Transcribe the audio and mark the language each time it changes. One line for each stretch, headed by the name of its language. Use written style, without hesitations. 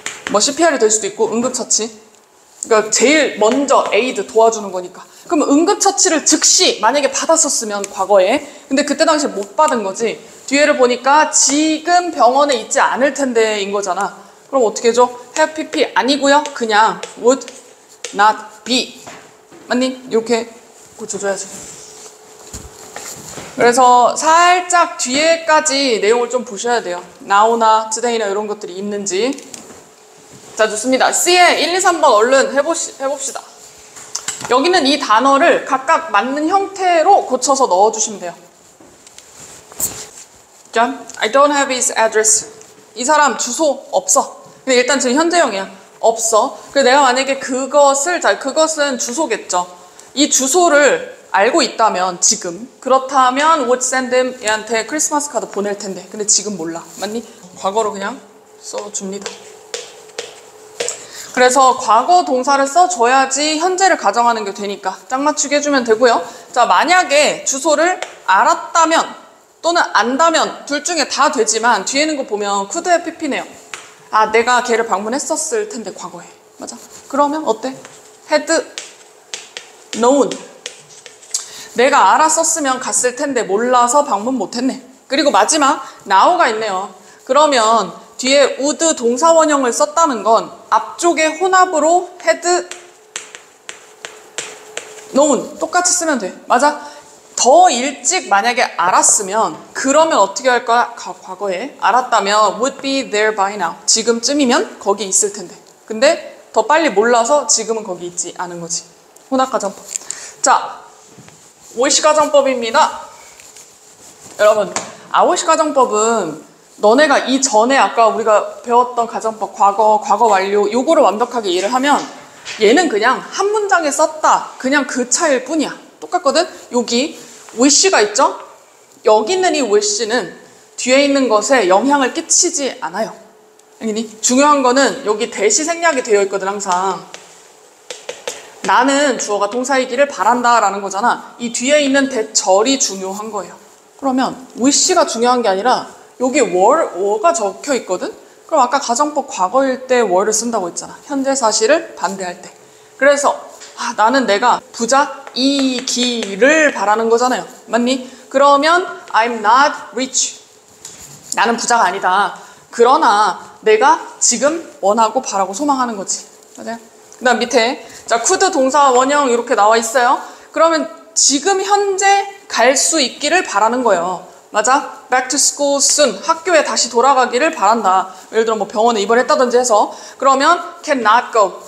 Korean: 뭐 CPR이 될 수도 있고 응급처치. 그러니까 제일 먼저 에이드 도와주는 거니까. 그럼 응급처치를 즉시 만약에 받았었으면 과거에 근데 그때 당시에 못 받은 거지. 뒤에를 보니까 지금 병원에 있지 않을 텐데인 거잖아. 그럼 어떻게 해줘?
English: have pp
Korean: 아니고요. 그냥
English: would not be.
Korean: 맞니? 이렇게 고쳐줘야지. 그래서 살짝 뒤에까지 내용을 좀 보셔야 돼요. now나 today나 이런 것들이 있는지. 자, 좋습니다. C에 1, 2, 3번 얼른 해봅시다. 여기는 이 단어를 각각 맞는 형태로 고쳐서 넣어주시면 돼요.
English: 자, I don't have his address.
Korean: 이 사람 주소 없어. 근데 일단 지금 현재형이야. 없어. 그래서 내가 만약에 그것은 주소겠죠. 이 주소를 알고 있다면 지금 그렇다면
English: would send him
Korean: 얘한테 크리스마스 카드 보낼 텐데 근데 지금 몰라. 맞니? 과거로 그냥 써줍니다. 그래서 과거 동사를 써줘야지 현재를 가정하는 게 되니까 짝 맞추게 해주면 되고요. 자, 만약에 주소를 알았다면 또는 안다면 둘 중에 다 되지만 뒤에 있는 거 보면 could have pp네요. 아, 내가 걔를 방문했었을 텐데 과거에. 맞아. 그러면 어때?
English: had known.
Korean: 내가 알았었으면 갔을 텐데 몰라서 방문 못했네. 그리고 마지막 now가 있네요. 그러면 뒤에 would 동사원형을 썼다는 건 앞쪽에 혼합으로
English: had known
Korean: 똑같이 쓰면 돼. 맞아? 더 일찍 만약에 알았으면 그러면 어떻게 할 거야? 과거에 알았다면
English: would be there by now.
Korean: 지금쯤이면 거기 있을 텐데. 근데 더 빨리 몰라서 지금은 거기 있지 않은 거지. 혼합가정법. 자, 오이시 가정법입니다. 여러분, 오이시 가정법은 너네가 이전에 아까 우리가 배웠던 가정법 과거 완료 요거를 완벽하게 이해를 하면 얘는 그냥 한 문장에 썼다. 그냥 그 차이일 뿐이야. 똑같거든? 여기 wish가 있죠? 여기 있는 이 wish는 뒤에 있는 것에 영향을 끼치지 않아요. 알겠니? 중요한 거는 여기 대시 생략이 되어 있거든 항상. 나는 주어가 동사이기를 바란다 라는 거잖아. 이 뒤에 있는 대절이 중요한 거예요. 그러면 wish가 중요한 게 아니라 여기 were가 적혀 있거든? 그럼 아까 가정법 과거일 때 were를 쓴다고 했잖아. 현재 사실을 반대할 때. 그래서 나는 내가 부자이기를 바라는 거잖아요. 맞니? 그러면
English: I'm not rich.
Korean: 나는 부자가 아니다. 그러나 내가 지금 원하고 바라고 소망하는 거지. 맞아요? 그 다음 밑에 자 could 동사 원형 이렇게 나와 있어요. 그러면 지금 현재 갈 수 있기를 바라는 거예요. 맞아?
English: Back to school soon.
Korean: 학교에 다시 돌아가기를 바란다. 예를 들어 뭐 병원에 입원했다든지 해서 그러면
English: can not go.